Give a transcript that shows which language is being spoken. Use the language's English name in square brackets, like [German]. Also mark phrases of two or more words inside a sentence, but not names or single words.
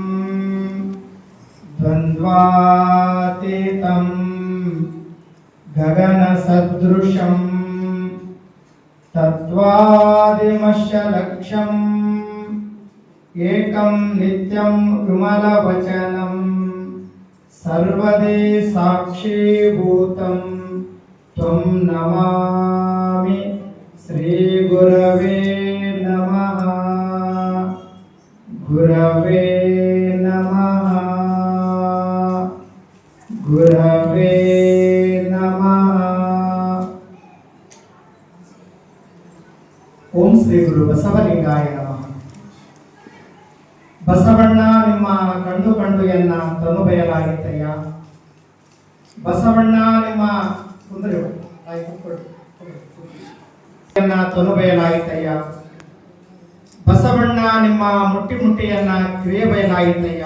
[Sanskrit] ದ್ವಂದ್ವಾತೀತಂ ಗಗನ ಸದೃಶಂ ತತ್ವಾದಿಮಶ್ಯಲಕ್ಷ್ಯಂ ಏಕಂ ನಿತ್ಯಂ ವಿಮಲವಚನಂ ಸರ್ವದೇ ಸಾಕ್ಷೀಭೂತಂ ತ್ವಂ ನಮಾಮಿ ಶ್ರೀ ಗುರವೇ ನಮಃ. ಗುರವೇ ನಮಃ. ಗುರವೇ ನಮಃ. ಓಂ ಶ್ರೀ ಗುರು ಬಸವಲಿಂಗಾಯ ನಮಃ. [Kannada] ಬಸವಣ್ಣ ನಿಮ್ಮ ಕಂಡು ಎನ್ನ ತನು ಬಯಲಾಗಿತ್ತಯ್ಯ. ಬಸವಣ್ಣ ನಿಮ್ಮ ತನು ಬಯಲಾಗಿತ್ತಯ್ಯ. ಬಸವಣ್ಣ ನಿಮ್ಮ ಮುಟ್ಟಿಯನ್ನ ಕ್ರಿಯೆ ಬಯಲಾಗಿತ್ತಯ್ಯ.